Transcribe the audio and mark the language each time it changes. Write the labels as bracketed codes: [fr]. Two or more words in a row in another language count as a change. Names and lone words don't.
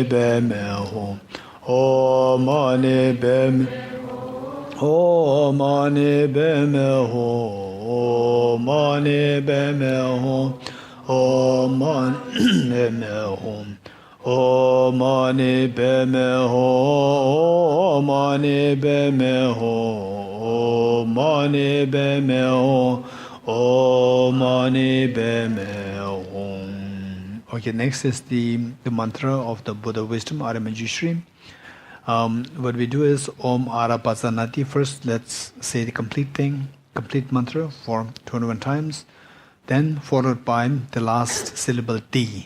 [sa] Beme Ho, Om Mani Beme Om Mani Beme Ho, Om Mani Beme Ho, Om Mani Beme Ho, Om Mani Beme Ho, Om Mani Beme Ho, Om Mani Beme Ho, Om Mani Beme Ho. [en] Okay, next is the mantra of the Buddha wisdom, Aramajishri. What we do is [sa] Om Arapasanati. [en] First, let's say the complete thing, complete mantra for 21 times. Then, followed by the last syllable D.